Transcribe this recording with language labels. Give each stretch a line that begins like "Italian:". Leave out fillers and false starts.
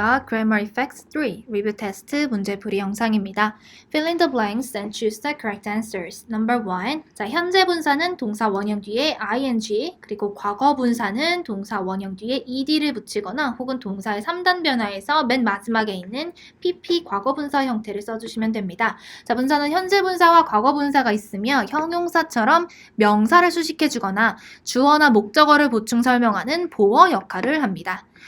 Korean: Grammar Effects 3 리뷰 테스트 문제풀이 영상입니다.
English: Fill in the blanks and choose the correct answers. Number 1.
Korean: 자, 현재 분사는 동사 원형 뒤에 ing, 그리고 과거 분사는 동사 원형 뒤에 ed를 붙이거나 혹은 동사의 3단 변화에서 맨 마지막에 있는 pp 과거 분사 형태를 써주시면 됩니다. 자, 분사는 현재 분사와 과거 분사가 있으며 형용사처럼 명사를 수식해주거나 주어나 목적어를 보충 설명하는 보어 역할을 합니다.